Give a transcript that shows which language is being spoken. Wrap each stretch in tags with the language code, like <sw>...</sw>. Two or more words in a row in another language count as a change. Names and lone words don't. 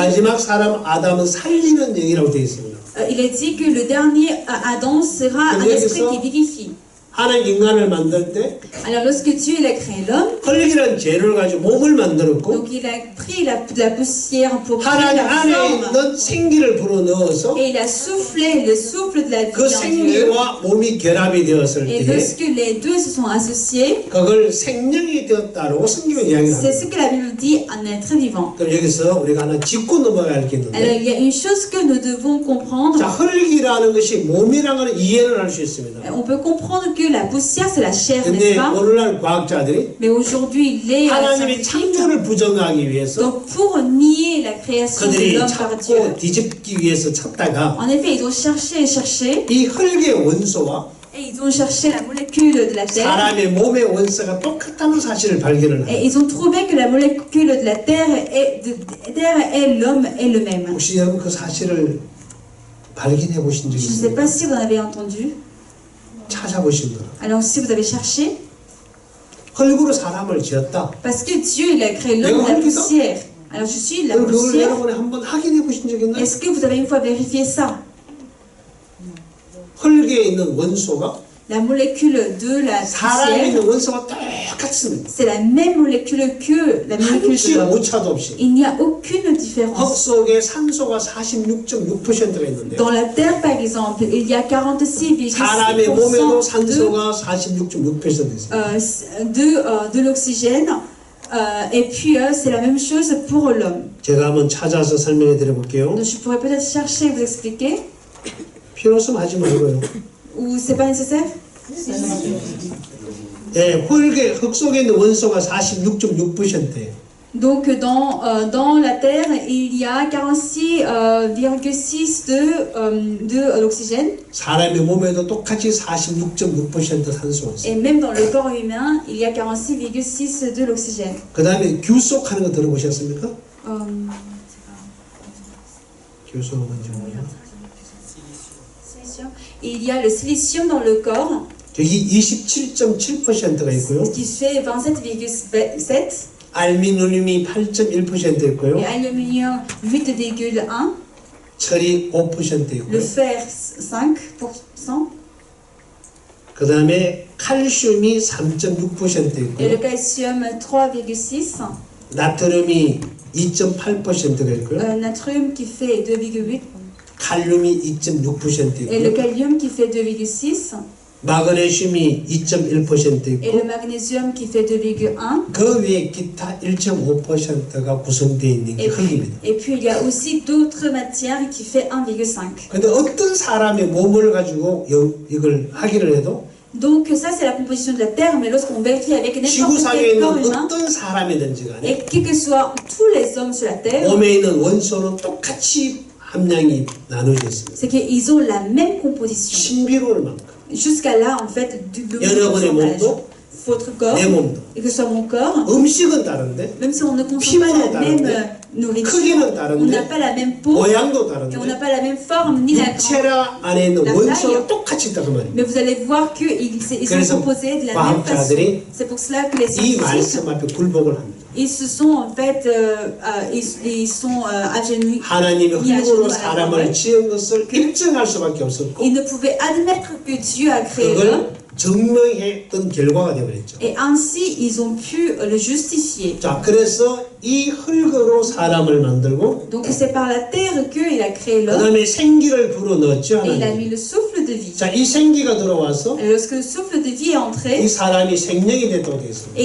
<ko>마지막 사람 아담은 살리는 영이라고 되어 있습니다.</ko> <fr>il est dit que le dernier Adam sera un</fr> <ko>근데</ko> <fr>esprit</fr> <ko>여기서</ko> <fr>qui vivifie.</fr> <ko>하나님 인간을 만들 때</ko> <fr>Alors lorsque Dieu il a créé l'homme,</fr> <ko>흙이라는 재료를 가지고 몸을 만들었고</ko> <fr>donc il a pris de la poussière pour créer</fr> <ko>하나님</ko> <fr>la</fr> <ko>안에</ko> <fr>forme</fr> <ko>있는 생기를 불어넣어서</ko> <fr>et il a soufflé le souffle de la vie</fr> <ko>그</ko> <fr>en Dieu.</fr> <ko>생기와 몸이 결합이 되었을</ko> <fr>Et</fr> <ko>때</ko> <fr>lorsque les deux se sont associés,</fr> <ko>그걸 생명이 되었다라고 성경은 이야기를</ko> <fr>c'est</fr> <ko>합니다.</ko> <fr>ce que la Bible dit un être vivant.</fr> <ko>그럼 여기서 우리가 하나 짚고 넘어가야 할 게</ko> <fr>Alors</fr> <ko>있는데</ko> <fr>il y a une chose que nous devons comprendre.</fr> <ko>자, 흙이라는 것이 몸이라는 걸 이해를 할 수 있습니다.</ko> <fr>On peut comprendre que la poussière c'est la chair,</fr> <ko>근데</ko> <fr>n'est-ce pas?</fr> <ko>오늘날 과학자들이</ko> <fr>Mais aujourd'hui, les</fr> <ko>하나님의</ko> <fr>scientifiques,</fr> <ko>창조를 부정하기 위해서</ko> <fr>donc pour nier la création de</fr> <ko>그들이</ko> <fr>l'homme par Dieu,</fr> <ko>찾고 뒤집기 위해서 찾다가</ko> <fr>en effet, ils ont cherché et cherché,</fr> <ko>이 흙의 원소와</ko> <fr>et ils ont cherché la molécule de la terre,</fr> <ko>사람의 몸의 원소가 똑같다는 사실을 발견을</ko> <fr>et</fr> <ko>해요.</ko> <fr>ils ont trouvé que la molécule de la terre et l'homme est le même.</fr> <ko>혹시 여러분 그 사실을 발견해 보신 적이</ko> <fr>Je ne sais pas</fr> <ko>있습니까?</ko> <fr>si vous en avez entendu.</fr> <ko>찾아보신 거예요.</ko> <fr>Alors si vous avez cherché,</fr> <ko>흙으로 사람을 지었다.</ko> <fr>parce que Dieu il a créé l'homme de la poussière. Alors je suis de la</fr> <ko>그걸</ko> <fr>poussière.</fr> <ko>여러분이 한번 확인해 보신 적이 있나요?</ko> <fr>Est-ce que vous avez une fois vérifié ça?</fr> <ko>흙에 있는 원소가</ko> <fr>La molécule de la</fr> <ko>사람에</ko> <fr>poussière,</fr> <ko>있는 원소가 똑같습니다.</ko> <fr>c'est la même molécule que la molécule</fr> <ko>한치</ko> <fr>de l'homme.</fr> <ko>오차도 없이.</ko> <fr>Il n'y a aucune</fr> <ko>흙</ko> <fr>différence.</fr> <ko>속에 산소가 46.6%가 있는데</ko> <fr>Dans la terre, par exemple, il y a</fr> <ko>사람의 몸에도</ko> <fr>46,6%</fr> <ko>산소가 46.6% 있습니다.</ko> <fr>de l'oxygène. Et puis, c'est la même chose pour l'homme.</fr> <ko>제가 한번 찾아서 설명해 드려 볼게요.</ko> <fr>Donc, je pourrais peut-être chercher et vous expliquer.</fr> <ko>필요 없으면 하지 말고요.</ko> <fr>Ou c'est pas nécessaire?</fr> <ko>예, 흙 속에 있는 원소가 46.6%예요.</ko> <fr>Donc, dans la terre, il y a 46,6 de l'oxygène.</fr> <ko>사람의 몸에도 똑같이 46.6% 산소가 있어요.</ko> <fr>Et même dans le corps humain, il y a 46,6 de l'oxygène.</fr> <ko>그 다음에 규속하는 거 들어보셨습니까? 규속은 뭔지 몰라요?</ko> <fr>Il y a le silicium dans le corps,</fr> <ko>여기 27.7%가 있고요.</ko> <fr>qui fait 27,7,</fr> <ko>알미늄이 8.1% 있고요.</ko> <fr>et aluminium 8,1,</fr> <ko>철이 5%</ko> <fr>le</fr> <ko>있고요.</ko> <fr>fer 5%,</fr> <ko>그 다음에 칼슘이 3.6%</ko> <fr>et</fr> <ko>있고요.</ko> <fr>le calcium 3,6,</fr> <ko>나트륨이 2.8%가 있고요.</ko> <fr>natrium qui fait 2,8,</fr> <ko>칼륨이 2.6%</ko> <fr>et le</fr> <ko>있고요.</ko> <fr>kalium qui fait 2,6,</fr> <ko>마그네슘이 2.1%</ko> <fr>et</fr> <ko>있고</ko> <fr>le magnésium qui fait 2,1.</fr> <ko>그 외에 기타 1.5%가 구성되어 있는 게 흙입니다.</ko> <fr>Et puis il y a aussi d'autres matières qui fait 1,5.</fr> <ko>근데 어떤 사람의 몸을 가지고 이걸 하기를 해도</ko> <fr>Donc ça c'est la composition de la terre, mais lorsqu'on vérifie avec n'importe</fr> <ko>지구상에</ko> <fr>quel</fr> <ko>있는</ko> <fr>corps humain,</fr> <ko>어떤 사람이든지 간에</ko> <fr>et quels que soient tous les hommes sur la terre,</fr> <ko>몸에 있는 원소는 똑같이 함량이 나눠져 있습니다.</ko> <fr>c'est qu'ils ont la même composition.</fr> <ko>신비로울 만큼</ko> <fr>Jusqu'à là, en fait, de</fr> <ko>여러분의</ko> <fr>pourcentage.</fr> <ko>몸도</ko> <fr>Votre corps,</fr> <ko>내 몸도</ko> <fr>et que ce soit mon corps,</fr> <ko>음식은 다른데</ko> <fr>même si on ne consomme pas la même nourriture,</fr> <ko>크기는</ko> <fr>on</fr> <ko>다른데</ko> <fr>n'a pas la même peau,</fr> <ko>모양도</ko> <fr>et on</fr> <ko>다른데</ko> <fr>n'a pas la même forme ni la grandeur.</fr> <ko>육체라 안에 있는</ko> <fr>La</fr> <ko>원소는</ko> <fr>taille.</fr> <ko>똑같이 있다고 말입니다.</ko> <fr>Mais vous allez voir qu'ils sont</fr> <ko>그래서</ko> <fr>composés de la même façon.</fr> <ko>과학자들이</ko> <fr>C'est pour cela que les</fr> <ko>이</ko> <fr>scientifiques,</fr> <ko>말씀 앞에 굴복을 합니다.</ko> <fr>ils se sont en fait, ils sont agenouillés.</fr> <ko>하나님이 흙으로 사람을 지은 것을 인정할 수밖에 없었고</ko> <fr>Ils ne pouvaient admettre que Dieu a créé l'homme,</fr> <ko>그걸 증명했던 결과가 되어버렸죠.</ko> <fr>et ainsi ils ont pu le justifier.</fr> <ko>자, 그래서 이 흙으로 사람을 만들고</ko> <fr>Donc c'est par la terre qu'il a créé</fr> <ko>그</ko> <fr>l'homme,</fr> <ko>다음에 생기를 불어넣었죠.</ko> <fr>et il a</fr> <ko>하나님.</ko> <fr>mis le souffle de vie.</fr> <ko>자, 이 생기가 들어와서</ko> <fr>Et lorsque le souffle de vie est</fr> <ko>이</ko> <fr>entré,</fr> <ko>사람이 생명이 됐다고 되어 있습니다.</ko>